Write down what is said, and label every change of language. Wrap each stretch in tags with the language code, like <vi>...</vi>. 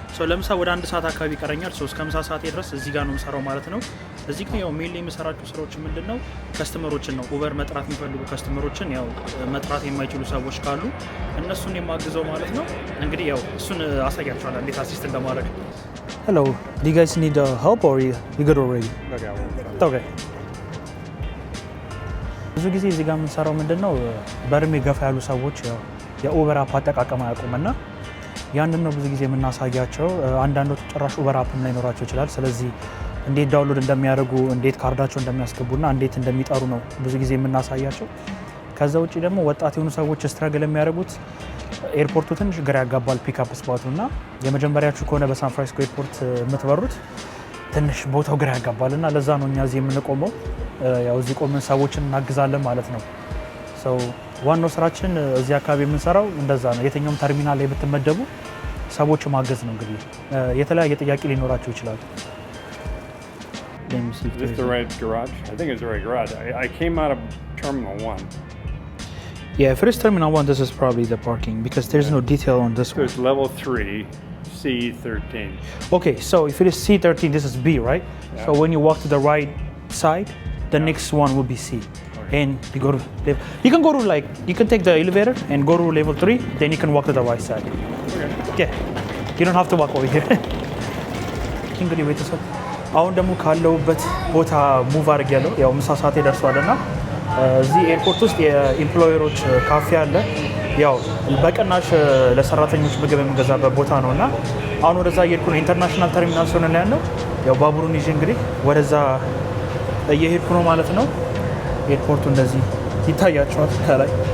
<am>ለምሳ ወደ 1 ሰዓት አካባቢ ይቀረኛል። እስከ ምሳ ሰዓቴ ድረስ እዚህ ጋር ነው የምሰራው ማለት ነው። እዚህ ግን ያው ሜል የምሰራቸው ስራዎች ምንድነው? ከስተመሮችን ነው ኡበር መጥራት የሚፈልጉ ከስተመሮችን ያው መጥራት የማይችሉ ሰዎች ካሉ እነሱን የማግዘው ማለት ነው። እንግዲህ ያው እሱን አሳያችኋለሁ እንዴት አሲስት እንደማድረግ።</am> <en>Hello, do you guys need help or you good already? Okay.</en> <am>ብዙ ጊዜ እዚህ ጋር የምንሰራው ምንድነው በርሜ ገፋ ያሉ ሰዎች የኡበር አፕ አጠቃቀም አያውቁምና ያንን ነው ብዙ ጊዜ የምናሳያቸው። አንዳንዶቹ ጭራሽ ኡበር አፕም ላይኖራቸው ይችላል። ስለዚህ እንዴት ዳውንሎድ እንደሚያደርጉ እንዴት ካርዳቸው እንደሚያስገቡና እንዴት እንደሚጠሩ ነው ብዙ ጊዜ የምናሳያቸው። ከዛ ውጪ ደግሞ ወጣት የሆኑ ሰዎች ስትራግል የሚያደርጉት ኤርፖርቱ ትንሽ ግራ ያጋባል ፒክአፕ ስፖቱ እና የመጀመሪያችሁ ከሆነ በሳን ፍራንሲስኮ ኤርፖርት የምትበሩት ትንሽ ቦታው ግራ ያጋባል እና ለዛ ነው እኛ እዚህ የምንቆመው። ያው እዚህ ቆመን ሰዎችን እናግዛለን ማለት ነው። ዋናው ስራችን እዚህ አካባቢ የምንሰራው እንደዛ ነው። የትኛውም ተርሚናል ላይ ብትመደቡ ሰዎች ማገዝ ነው። እንግዲህ የተለያየ ጥያቄ ሊኖራቸው ይችላል።</am> <en>Is this the right garage? I think it's the right garage. I came out of Terminal 1. Yeah, if it is Terminal 1, this is probably the parking because there's no detail on this one. There's level 3, C13. Okay, so if it is C13, this is B, right? Yeah. So when you walk to the right side, the next one will be C. Okay. And you go to level. You can go to you can take the elevator and go to level 3, then you can walk to the right side. Okay. Yeah. You don't have to walk over here.</en> <am>እንግዲህ ቤተሰብ አሁን ደግሞ ካለውበት ቦታ ሙቭ አድርጌያለሁ። ያው ምሳ ሰዓቴ ደርሷልና እዚህ ኤርፖርት ውስጥ የኤምፕሎየሮች ካፌ አለ። ያው በቅናሽ ለሰራተኞች ምግብ የምንገዛበት ቦታ ነውና አሁን ወደዛ እየሄድኩ ነው። ኢንተርናሽናል ተርሚናል ሆነ ላይ ያለው ያው ባቡሩን ይዤ እንግዲህ ወደዛ እየሄድኩ ነው ማለት ነው። ኤርፖርቱ እንደዚህ ይታያቸዋል ከላይ።</am>